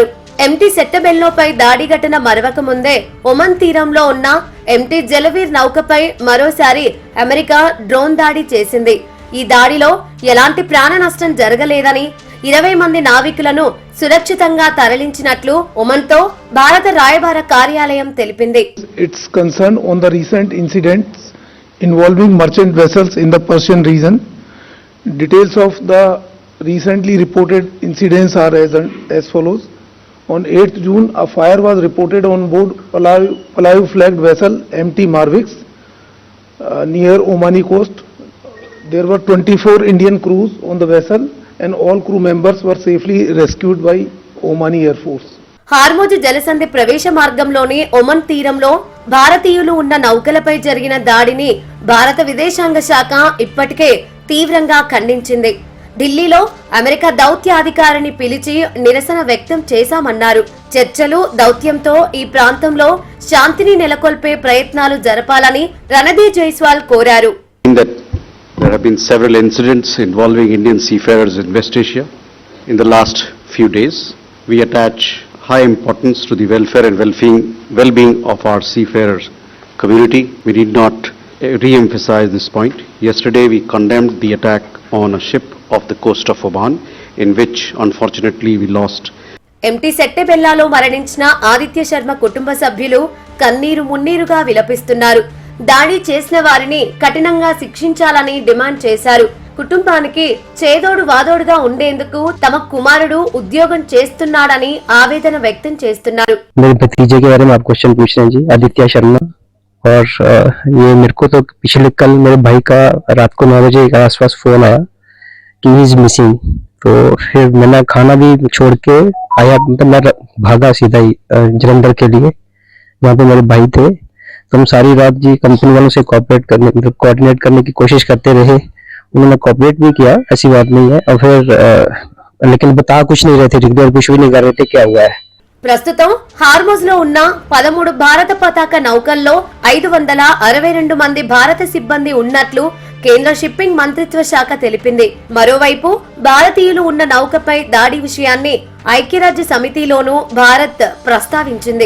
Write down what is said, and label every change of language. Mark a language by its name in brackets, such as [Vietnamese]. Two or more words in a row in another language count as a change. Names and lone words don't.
[Telugu] ఎంటీ సెట్టబెల్లోపై దాడి ఘటన మరవక ముందే ఒమన్ తీరంలో ఉన్న ఎంటీ జలవీర్ నౌకపై మరోసారి అమెరికా డ్రోన్ దాడి చేసింది. ఈ దాడిలో ఎలాంటి ప్రాణ నష్టం జరగలేదని 20 మంది నావికులను సురక్షితంగా తరలించినట్లు ఒమన్తో భారత రాయబార కార్యాలయం తెలిపింది. [English] Its concern on the recent incidents involving merchant vessels in the Persian region. Details of the recently reported incidents are as follows. On 8th June, a fire was reported on board Palau flagged vessel MT Marvix near Omani coast. There were 24 Indian crews on the vessel and all crew members were safely rescued by Omani Air Force. [Telugu] హార్మోజ్ జలసంధి ప్రవేశ మార్గంలోని ఒమన్ తీరంలో భారతీయులు ఉన్న నౌకలపై జరిగిన దాడిని భారత విదేశాంగ శాఖ ఇప్పటికే తీవ్రంగా ఖండించింది. ఢిల్లీలో అమెరికా దౌత్యాధికారిని పిలిచి నిరసన వ్యక్తం చేశామన్నారు. చర్చలు, దౌత్యంతో ఈ ప్రాంతంలో శాంతిని నెలకొల్పే ప్రయత్నాలు జరపాలని రణధీర్ జైస్వాల్ కోరారు. [English] There have been several incidents involving Indian seafarers in West Asia in the last few days. We attach high importance to the welfare and well-being of our seafarers community. We need not re-emphasize this point. Yesterday we condemned the attack on a ship off the coast of Oman in which unfortunately we lost. [Telugu] ఎంటీ సెట్టబెల్లాలో మరణించిన ఆదిత్య శర్మ కుటుంబ సభ్యులు కన్నీరు మున్నీరుగా విలపిస్తున్నారు. దాడి చేసిన వారిని కఠినంగా శిక్షించాలని డిమాండ్ చేశారు. కుటుంబానికి చేదోడు వాదోడుగా ఉండేందుకు తమ కుమారుడు ఉద్యోగం చేస్తున్నాడని ఆవేదన వ్యక్తం చేస్తున్నారు. [Hindi] और ये मेरे को तो पिछले कल मेरे भाई का रात को 9 बजे के आसपास फोन आया कि [English] he is missing. [Hindi] तो फिर मैंने खाना भी छोड़ के आया, मतलब मैं भागा सीधा ही जलंधर के लिए जहाँ पे मेरे भाई थे. तो हम सारी रात जी कंपनी वालों से कोऑर्डिनेट करने की कोशिश करते रहे. उन्होंने कोऑपरेट भी किया, ऐसी बात नहीं है. और फिर लेकिन बता कुछ नहीं रहे थे, रिक्वेस्ट कुछ भी नहीं कर रहे थे क्या हुआ है. [Telugu] ప్రస్తుతం హార్మోజ్ లో ఉన్న 13 భారత పతాక నౌకల్లో 562 మంది భారత సిబ్బంది ఉన్నట్లు కేంద్ర షిప్పింగ్ మంత్రిత్వ శాఖ తెలిపింది. మరోవైపు భారతీయులు ఉన్న నౌకపై దాడి విషయాన్ని ఐక్యరాజ్య సమితిలోనూ భారత్ ప్రస్తావించింది.